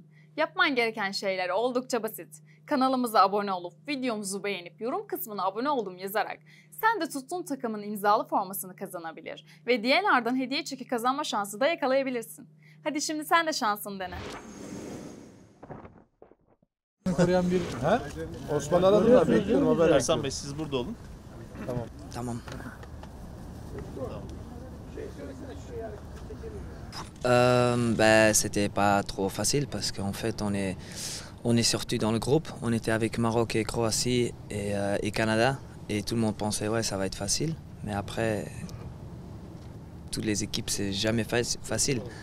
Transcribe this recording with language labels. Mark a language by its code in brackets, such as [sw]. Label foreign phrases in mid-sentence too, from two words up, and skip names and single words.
[tr] Yapman gereken şeyler oldukça basit. Kanalımıza abone olup videomuzu beğenip yorum kısmına abone oldum yazarak sen de tuttuğun takımın imzalı formasını kazanabilir ve DNR'dan hediye çeki kazanma şansı da yakalayabilirsin. Hadi şimdi sen de şansını dene. Koruyan bir Osman aradı da bekliyorum haber. Ersan Bey siz burada olun. Tamam. [fr] C'était pas trop facile parce qu'en fait on est sortis dans le groupe, on était avec Maroc et Croatie et Canada et tout le monde pensait ouais ça va être facile, mais après toutes les équipes c'est jamais facile.